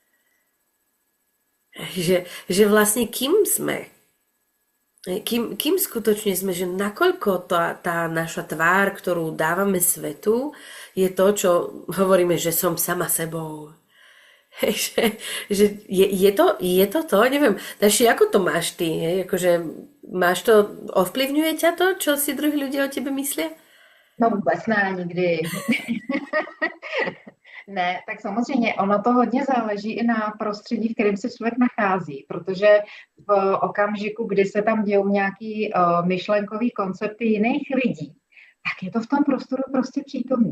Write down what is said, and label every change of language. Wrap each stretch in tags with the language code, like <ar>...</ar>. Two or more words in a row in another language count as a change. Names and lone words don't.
<sk>Že vlastne kým sme, kým skutočne sme, že nakoľko tá naša tvár, ktorú dávame svetu, je to, čo hovoríme, že som sama sebou. Je to, neviem, Daši, ako to máš ty? Akože máš to, ovplyvňuje ťa to, čo si druhí ľudia o tebe myslia?</sk> <cs>No vůbec ne, nikdy. Ne, tak samozřejmě ono to hodně záleží i na prostředí, v kterém se člověk nachází, protože v okamžiku, kdy se tam dějou nějaký myšlenkový koncepty jiných lidí, tak je to v tom prostoru prostě přítomný.</cs>